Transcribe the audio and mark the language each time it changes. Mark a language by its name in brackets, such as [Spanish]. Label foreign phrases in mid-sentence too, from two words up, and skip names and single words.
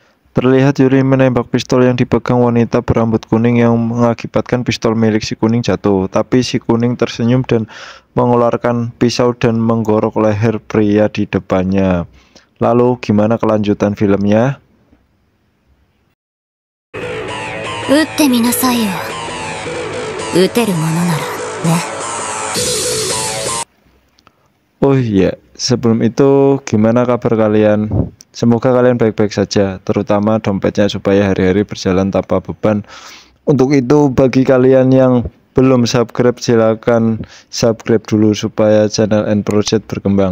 [Indonesian] Terlihat Yuri menembak pistol yang dipegang wanita berambut kuning yang mengakibatkan pistol milik si kuning jatuh. Tapi si kuning tersenyum dan mengeluarkan pisau dan menggorok leher pria di depannya. Lalu gimana kelanjutan filmnya? [Japanese] 撃ってみなさいよ。撃てるものならね。 [Indonesian] Oh iya, sebelum itu gimana kabar kalian? Semoga kalian baik-baik saja, terutama dompetnya supaya hari-hari berjalan tanpa beban. Untuk itu bagi kalian yang belum subscribe silahkan subscribe dulu supaya channel N Project berkembang.